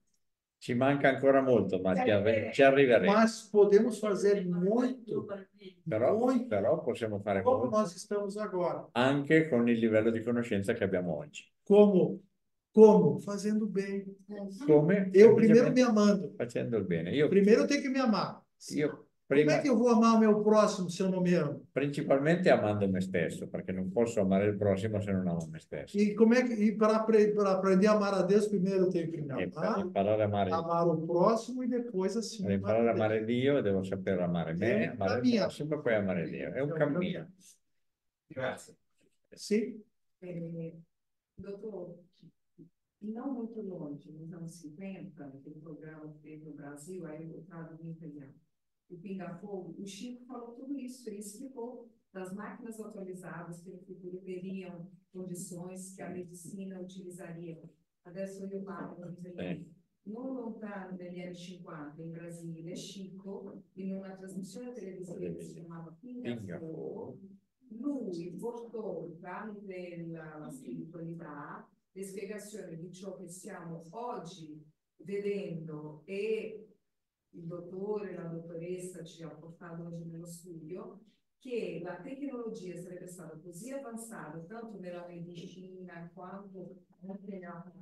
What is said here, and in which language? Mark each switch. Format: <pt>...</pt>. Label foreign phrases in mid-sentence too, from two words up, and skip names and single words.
<it>Ci manca ancora molto, ma ci arriveremo.</it> <pt>Mas podemos fazer muito,</pt> <it>però possiamo fare</it> <pt>como</pt> <it>molto</it> <pt>nós estamos agora.</pt> <it>anche con il livello di conoscenza che abbiamo oggi.</it> <pt>Como? Fazendo bem.</pt> <it>Come?</it> <pt>Eu primeiro me amando.</pt> <it>Facendo il bene.</it> <pt>Primeiro eu tenho que me amar. Como é que eu vou amar o meu próximo se eu não me amo?</pt> <it>Principalmente amando me stesso, perché non posso amare il prossimo se non amo me stesso.</it> <pt>E como é que para aprender a amar a Deus, primeiro eu tenho que me</pt> <it>E per</it> <pt>amar,</pt> <it>imparare a</it> <pt>amar o próximo e depois assim.</pt> <it>per imparare a amare Dio devo saper amare me, amare il prossimo e poi amare Dio. È un cammino. Grazie.</it> <pt>Sim. Doutor, não muito longe, nos anos 50, aquele programa que teve no Brasil, aí o Trado Imperial. o Pinga-Fogo, o Chico falou tudo isso, ele explicou das máquinas atualizadas que no futuro teriam condições que a medicina utilizaria.</pt> <it>Adesso io parlo non lontano dagli anni 50 in Brasile, Chico, in una trasmissione televisiva che si chiamava Pinga-Fogo, lui portò tramite la spiritualità le spiegazioni di ciò che stiamo oggi vedendo e il dottore, la dottoressa ci ha portato oggi nello studio, che la tecnologia sarebbe stata così avanzata tanto nella medicina quanto nella</it>